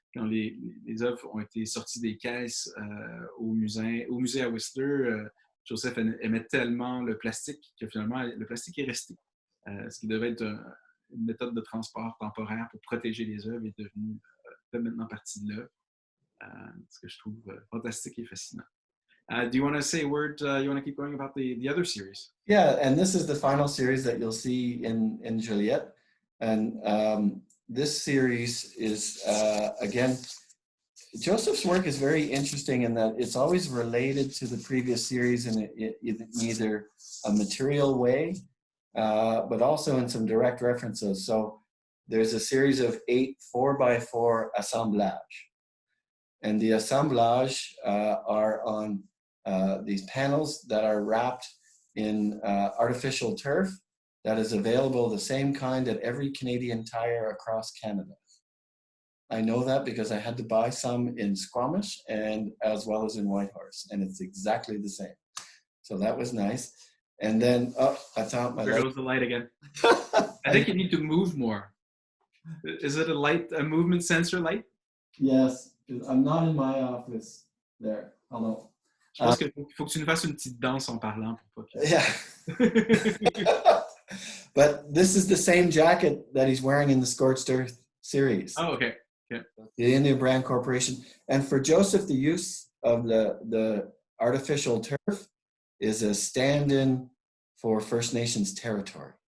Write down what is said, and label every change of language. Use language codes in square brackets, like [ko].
[fr] Quand les œuvres ont été sorties des caisses au musée à Whistler, Joseph aimait tellement le plastique que finalement, le plastique est resté. Ce qui devait être une méthode de transport temporaire pour protéger les œuvres est devenu fait maintenant partie de l'œuvre. Ce que je trouve fantastique et fascinant. [en] Do you want to say a word? You want to keep going about the other series? Yeah, and this is the final series that you'll see in Joliette. And this series is, again, Joseph's work is very interesting in that it's always related to the previous series in either a material way, but also in some direct references. So there's a series of 8 4x4 assemblage. And the assemblage are on these panels that are wrapped in artificial turf that is available, the same kind at every Canadian Tire across Canada. I know that because I had to buy some in Squamish and as well as in Whitehorse, and it's exactly the same. So that was nice. And then, oh, I found my light. There goes the light again. I think you need to move more. Is it a movement sensor light? Yes, I'm not in my office. There, hold on. [fr] Je pense qu'il faut que tu nous fasses une petite danse en parlant. Pour pas que... [en] Yeah. But this is the same jacket that he's wearing in the Scorched Earth series. Oh, okay. Yeah. The Indian Brand Corporation. And for Joseph, the use of the artificial turf is a stand-in for First Nations territory.